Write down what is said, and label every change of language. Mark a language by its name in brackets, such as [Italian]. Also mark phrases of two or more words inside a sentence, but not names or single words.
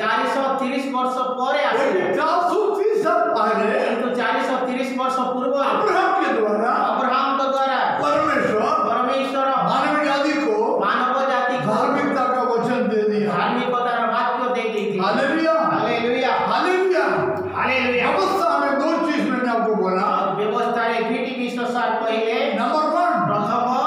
[Odia] 430 ବର୍ଷ ପରେ ଆସିଲା। [Hindi] लेकिन 430 साल पहले [Odia] କିନ୍ତୁ 430 ବର୍ଷ ପୂର୍ବରୁ [Hindi] अब्राहम के द्वारा [Odia] ଅବ୍ରାହମଙ୍କ ଦ୍ୱାରା [Hindi] परमेश्वर [Odia] ପରମେଶ୍ୱର [Hindi] मानव जाति को [Odia] ମାନବ ଜାତିକୁ [Hindi] धार्मिकता का वचन दे दिया। [Odia] ଧାର୍ମିକତାର ବାକ୍ୟ ଦେଇ ଦେଇଥିଲେ। [Hindi] हालेलुया। [Odia] ହାଲେଲୁୟା। [Hindi] हालेलुया। [Odia] ହାଲେଲୁୟା। [Hindi] व्यवस्था में 2 चीज मैंने आपको बोला। [Odia] ବ୍ୟବସ୍ଥାରେ ଦୁଇଟି ବିଶ୍ୱାସ କହିଲେ। [Hindi] नंबर 1, [Odia] ପ୍ରଥମ